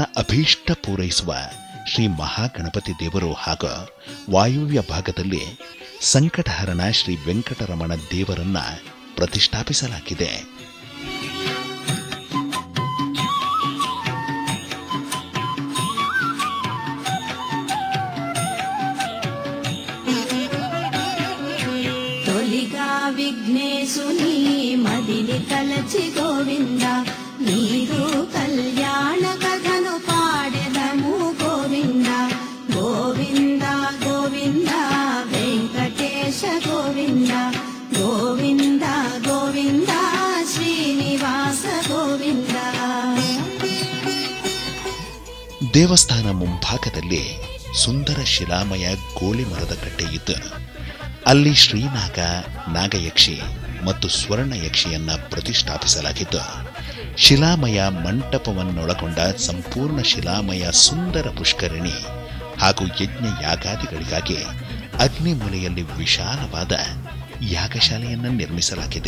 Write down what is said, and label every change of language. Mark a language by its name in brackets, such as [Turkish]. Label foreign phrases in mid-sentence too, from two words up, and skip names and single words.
[Kannada] ಅಭೀಷ್ಟ ಪೂರೈಸುವ ಶ್ರೀ ಮಹಾಗಣಪತಿ ದೇವರು ಹಾಗೂ ವಾಯುವ್ಯ ಭಾಗದಲ್ಲಿ ಸಂಕಟಹರಣ ಶ್ರೀ ವೆಂಕಟರಮಣ ದೇವರನ್ನ ಪ್ರತಿಷ್ಠಾಪಿಸಲಾಗಿದೆ. [Telugu] విఘ్నేశుని మదిని తలచి గోవింద నీరు కళ్యాణ కథను పాడెదము గోవింద గోవింద గోవింద వెంకటేశ గోవింద గోవింద గోవింద ಶ್ರೀನಿವಾಸ ಗೋವಿಂದ. [Kannada] ದೇವಸ್ಥಾನ ಮುಂಭಾಗದಲ್ಲಿ ಸುಂದರ ಶಿಲಾಮಯ ಗೋಳಿ ಮರದ ಕಟ್ಟೆ ಇದ್ದು ಅಲ್ಲಿ ಶ್ರೀನಾಗ, ನಾಗಯಕ್ಷಿ ಮತ್ತು ಸ್ವರ್ಣಯಕ್ಷಿಯನ್ನ ಪ್ರತಿಷ್ಠಾಪಿಸಲಾಗಿದ್ದು ಶಿಲಾಮಯ ಮಂಟಪವನ್ನೊಳಗೊಂಡ ಸಂಪೂರ್ಣ ಶಿಲಾಮಯ ಸುಂದರ ಪುಷ್ಕರಿಣಿ ಹಾಗೂ ಯಜ್ಞ ಯಾಗಾದಿಗಳಿಗಾಗಿ ಅಗ್ನಿಮೂಲೆಯಲ್ಲಿ ವಿಶಾಲವಾದ ಯಾಗಶಾಲೆಯನ್ನು ನಿರ್ಮಿಸಲಾಗಿದೆ.